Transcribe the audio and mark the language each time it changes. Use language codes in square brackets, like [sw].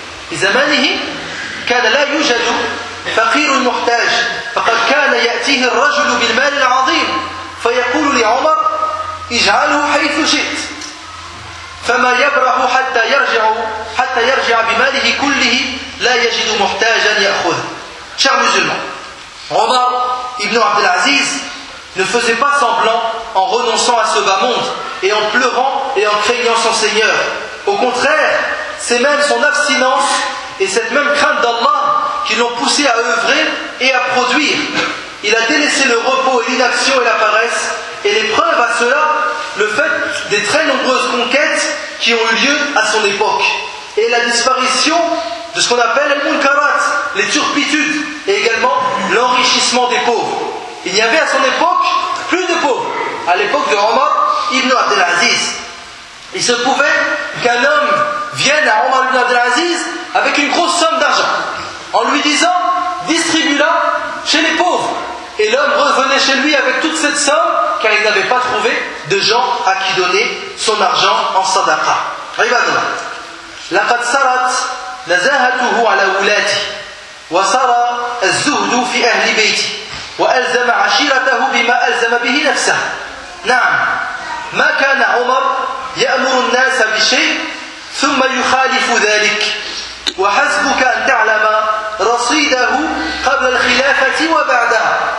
[ar] في زمانه كان لا يوجد فقير محتاج، فقد كان يأتيه الرجل بالمال العظيم فيقول لعمر اجعله حيث شئت، فما يبرح حتى يرجع بماله كله لا يجد محتاجا يأخذ. [fr] Cher musulman, Omar ibn Abdelaziz ne faisait pas semblant en renonçant à ce bas monde et en pleurant et en craignant son Seigneur. Au contraire, c'est même son abstinence et cette même crainte d'Allah qui l'ont poussé à œuvrer et à produire. Il a délaissé le repos et l'inaction et la paresse, et les preuves à cela, le fait des très nombreuses conquêtes qui ont eu lieu à son époque, et la disparition de ce qu'on appelle les munkarat, les turpitudes, et également l'enrichissement des pauvres. Il n'y avait à son époque plus de pauvres, à l'époque de Omar ibn Abdelaziz. Il se pouvait qu'un homme vienne à Omar ibn Abdelaziz avec une grosse somme d'argent, en lui disant, distribue-la chez les pauvres. Et l'homme revenait chez lui avec toute cette somme, car il n'avait pas trouvé de gens à qui donner son argent en sadaqa. [ar] Ribadullah. لقد سرت نزاهته على ولادي وصار الزهد في أهل بيتي وألزم عشيرته بما ألزم به نفسه. نعم، ما كان عمر يأمر الناس بشيء ثم يخالف ذلك، وحسبك أن تعلم رصيده قبل الخلافة وبعدها.